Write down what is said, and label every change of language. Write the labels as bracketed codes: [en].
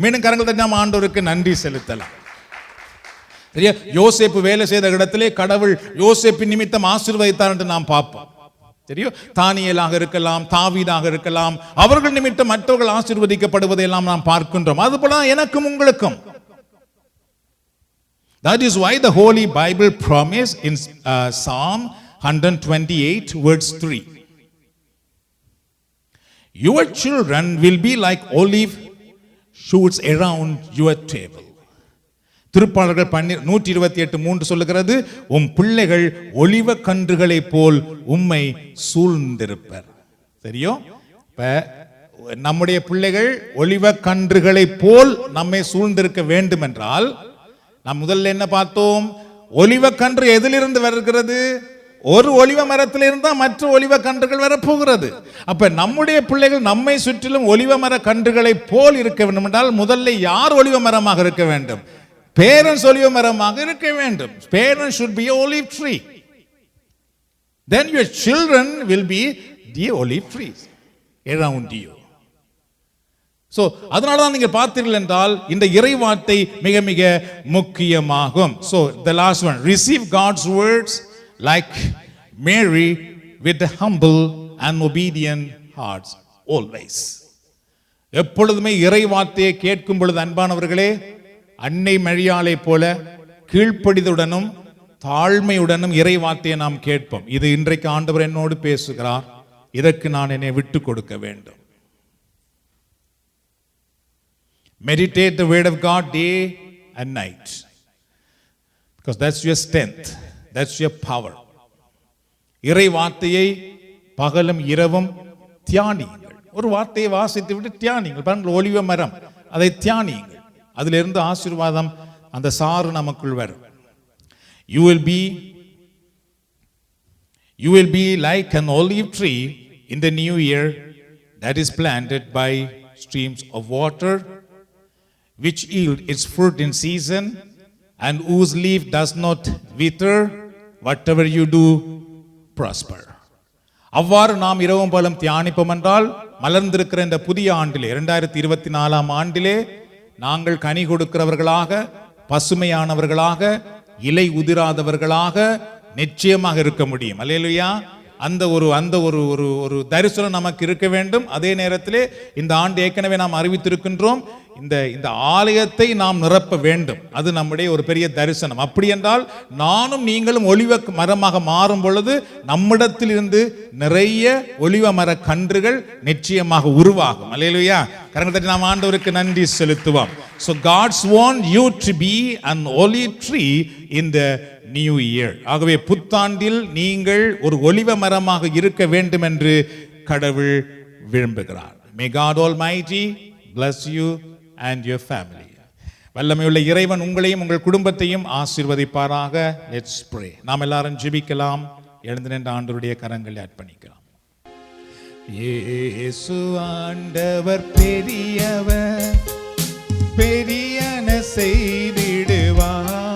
[ta] மீண்டும் கரங்கள் தட்டி நாம் ஆண்டவருக்கு நன்றி செலுத்தலாம். சரியா? யோசேப்பு வேலை செய்த இடத்திலே கடவுள் யோசேப்பின் நிமித்தம் ஆசீர்வதித்தார் என்று நாம் பார்ப்போம். தெரியும், தானியேலாக இருக்கலாம், தாவீதாக இருக்கலாம், அவர்கள் நிமித்தம் மற்றவர்கள் ஆசீர்வதிக்கப்படுவதை எல்லாம் நாம் பார்க்கின்றோம். அதுபோல எனக்கும் உங்களுக்கும். [en] That is why the Holy Bible promise in Psalm 128 verse 3. Your children will be like olive shoots around your table. [ta] திருப்பாடல்கள் 128:3 சொல்லுகிறது, உம் பிள்ளைகள் ஒலிவ கன்றுகளை போல் உம்மை சூழ்ந்திருப்பர். தெரியும், இப்ப நம்முடைய பிள்ளைகள் ஒலிவ கன்றுகளை போல் நம்மை சூழ்ந்திருக்க வேண்டும் என்றால், நாம் முதல்ல என்ன பார்த்தோம்? ஒலிவ கன்று எதிலிருந்து வருகிறது? ஒரு ஒலிவ மரத்திலிருந்து தான் மற்ற ஒலிவ கன்றுகள் வரப்போகிறது. அப்ப நம்முடைய பிள்ளைகள் நம்மை சுற்றிலும் ஒலிவ மர கன்றுகளை போல் இருக்க வேண்டும் என்றால், முதல்ல யார் ஒலிவ மரமாக இருக்க வேண்டும்? Parents ஒலிவ மரமாக இருக்க வேண்டும். [en] Parents should be olive tree. Then your children will be the olive trees around you. [ta] So அதனால தான் நீங்க பார்த்தீர்கள் என்றால் இந்த இறைவார்த்தை மிக மிக முக்கியமாகும். [en] So the last one, receive God's words like Mary with the humble and obedient hearts always. [ta] எப்பொழுதுமே இறைவார்த்தையை கேட்கும் பொழுது அன்பானவர்களே, அன்னை மரியாளை போல கீழ்ப்படிதலுடனும் தாழ்மையுடனும் இறை வார்த்தையை நாம் கேட்போம். இது இன்றைக்கு ஆண்டவர் என்னோடு பேசுகிறார், இதற்கு நான் என்னை விட்டு கொடுக்க வேண்டும். [en] Meditate the word of God day and night, because that's your strength, that's your power. [ta] இறை வார்த்தையை பகலும் இரவும் தியானியுங்கள். ஒரு வார்த்தையை வாசித்து விட்டு தியானியுங்கள். பாருங்கள், ஒலிவ மரம், அதை தியானியுங்கள். அதிலிருந்து ஆசீர்வாதம் அந்த சாறு நமக்குள் வரும். [en] You will be like an olive tree in the new year that is planted by streams of water, which yield its fruit in season, and whose leaf does not wither. Whatever you do, prosper. [ta] அவ்வாறு நாம் இரவும் பகலும் தியானிப்போம் என்றால், மலர்ந்திருக்கிற இந்த புதிய ஆண்டிலே 2024ஆம் ஆண்டிலே நாங்கள் கனி கொடுக்கிறவர்களாக, பசுமையானவர்களாக, இலை உதிராதவர்களாக நிச்சயமாக இருக்க முடியும். அல்லேலூயா. அந்த ஒரு தரிசனம் நமக்கு இருக்க வேண்டும். அதே நேரத்திலே இந்த ஆண்டு ஏற்கனவே நாம் அறிவித்திருக்கின்றோம், இந்த ஆலயத்தை நாம் நிரப்ப வேண்டும். அது நம்முடைய ஒரு பெரிய தரிசனம். அப்படி என்றால் நானும் நீங்களும் ஒலிவ மரமாக மாறும் பொழுது நம்மிடத்தில் இருந்து நிறைய ஒலிவ மர கன்றுகள் நிச்சயமாக உருவாகும். அல்லேலூயா. கரங்களை தட்டி நாம் ஆண்டவருக்கு நன்றி செலுத்துவோம். [en] So God's want you to be an olive tree in the new year. [ta] ஆகவே புத்தாண்டில் நீங்கள் ஒரு ஒலிவ மரமாக இருக்க வேண்டும் என்று கடவுள் விரும்புகிறார். [en] May God Almighty bless you and your family. [ta] வல்லமையுள்ள இறைவன் உங்களையும் உங்கள் குடும்பத்தையும் ஆசீர்வதிப்பாராக. [en] Let's pray. [ta] நாம் எல்லாரும் ஜெபிக்கலாம். எழுந்து நின்று ஆண்டவருடைய கரங்களில் அர்ப்பணிக்கலாம். இயேசு ஆண்டவர் பெரியவர், பெரியன செய்திடுவார்.